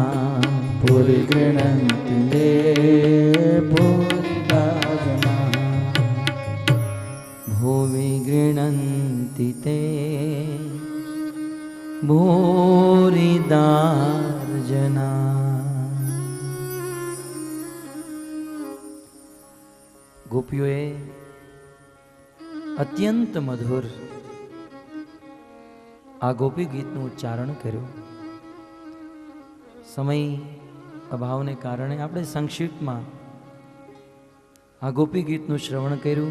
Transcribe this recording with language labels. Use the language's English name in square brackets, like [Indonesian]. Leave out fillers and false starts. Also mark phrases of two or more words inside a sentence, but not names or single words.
[Sanskrit] भुवि गृह्णन्ति ते भूरिदार्जना. भुवि गृह्णन्ति ते भूरिदार्जना. [Gujarati] ગોપીઓએ અત્યંત મધુર આ ગોપી ગીતનું ઉચ્ચારણ કર્યું. સમય અભાવને કારણે આપણે સંક્ષિપ્તમાં આ ગોપી ગીતનું શ્રવણ કર્યું.